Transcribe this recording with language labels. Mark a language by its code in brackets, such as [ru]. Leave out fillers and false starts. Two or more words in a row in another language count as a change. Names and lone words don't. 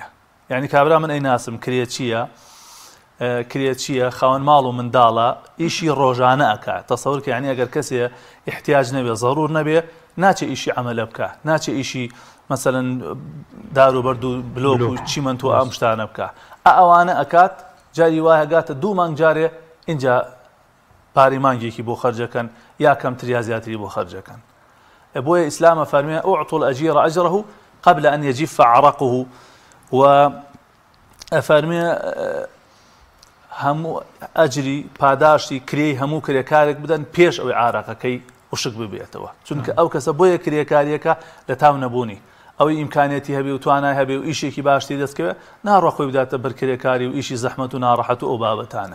[ckb] یعنی کابرا من ئەی ناسم کرێ چییە خاوەن ماڵ و منداڵە ئیشی ڕۆژانە ئەکا تەسەور کە یعنی ئەگەر کەسێ احتیاج نەبێ ضرور نەبێ ناچێ ئیشی عەمەلە بکە ناچێ ئیشی مثلا دار و بەرد و بلۆک و چیمەند و ئەم شتانە بکە ئەوانە ئەکات جاری وایە گاتە 2 مانگ جارێ اینجا پاری مانگێکی بۆ خەرجەکەن یا کەمتر یا زیاتری بۆ خەرجەکەن. بۆیە ئیسلامە فەرمێ [ar] أعطوا الأجير أجره قبل أن يجف عرقه [ckb] و ئەفەرمێ هەموو ئەجری پاداشتی کرێی هەموو کرێکارێک بدەن پێش ئەوەی عارەقەکەی وشک ببێتەوە چونکە ئەو کەسە بۆیە کرێکاریەکە لە تاو نەبوونی ئەوەی ئیمکانێتی هەبێ و توانای هەبێ و ئیشێکی باشتی دەستکەوێت ناڕە خۆی بداتە بەر کرێکاری و ئیشی زەحمەت و ناڕەحەت و ئەو بابەتانە.